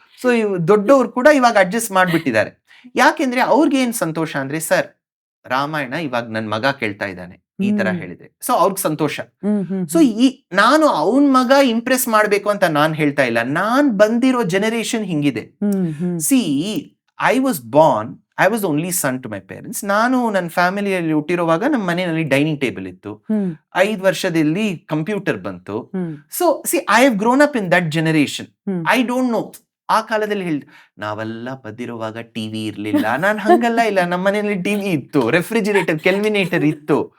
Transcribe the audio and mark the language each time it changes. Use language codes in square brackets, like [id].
[kn] So ದೊಡ್ಡವ್ರು ಕೂಡ ಇವಾಗ ಅಡ್ಜಸ್ಟ್ ಮಾಡ್ಬಿಟ್ಟಿದ್ದಾರೆ. ಯಾಕೆಂದ್ರೆ ಅವ್ರಿಗೆ ಏನ್ ಸಂತೋಷ ಅಂದ್ರೆ, ಸರ್ ರಾಮಾಯಣ ಇವಾಗ ನನ್ ಮಗ ಕೇಳ್ತಾ ಇದ್ದಾನೆ ಈ ತರ ಹೇಳಿದ್ರೆ, ಸೊ ಅವ್ರಿಗೆ ಸಂತೋಷ. ಸೊ ನಾನು ಅವನ್ ಮಗ ಇಂಪ್ರೆಸ್ ಮಾಡ್ಬೇಕು ಅಂತ ನಾನ್ ಹೇಳ್ತಾ ಇಲ್ಲ, ನಾನ್ ಬಂದಿರೋ ಜನರೇಷನ್ ಹಿಂಗಿದೆ. [en] See I was the only son to my parents. [kn] ನಾನು ನನ್ನ ಫ್ಯಾಮಿಲಿಯಲ್ಲಿ ಹುಟ್ಟಿರುವಾಗ ನಮ್ಮ ಮನೆಯಲ್ಲಿ ಡೈನಿಂಗ್ ಟೇಬಲ್ ಇತ್ತು. 5 ವರ್ಷದಲ್ಲಿ ಕಂಪ್ಯೂಟರ್ ಬಂತು. [en] So see I have grown up in that generation. I don't know [kn] ಆ ಕಾಲದಲ್ಲಿ ನಾವೆಲ್ಲ ಬದ್ದಿರುವಾಗ ಟಿವಿ ಇರ್ಲಿಲ್ಲ. ನಾನು ಹಂಗಲ್ಲ, ಇಲ್ಲ, ನಮ್ಮ ಮನೆಯಲ್ಲಿ ಟಿವಿ ಇತ್ತು, ರೆಫ್ರಿಜಿರೇಟರ್, ಕೆಲ್ವಿನೇಟರ್ ಇತ್ತು.